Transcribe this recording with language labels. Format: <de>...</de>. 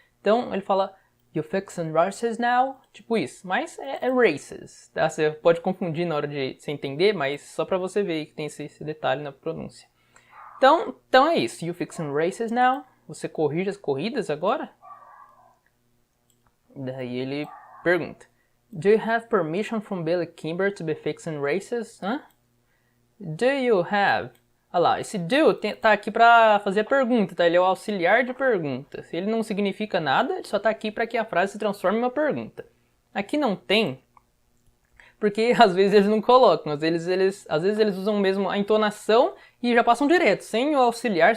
<pt>Então ele fala</pt> <en>You fixing races now?</en> <pt>Tipo isso. Mas é races, tá? Você pode confundir na hora de você entender, mas só pra você ver que tem esse detalhe na pronúncia. Então é isso.</pt> <en>You fixing races now?</en> <pt>Você corrige as corridas agora? Daí ele pergunta.</pt> <en>Do you have permission from Billy Kimber to be fixing races? Hã? Do you have?</en> <pt>Olha lá, esse do tá aqui pra fazer a pergunta, tá? Ele é o auxiliar de pergunta. Se ele não significa nada, ele só tá aqui pra que a frase se transforme em uma pergunta. Aqui não tem, porque às vezes eles não colocam, às vezes eles usam mesmo a entonação e já passam direto, sem o auxiliar.</pt>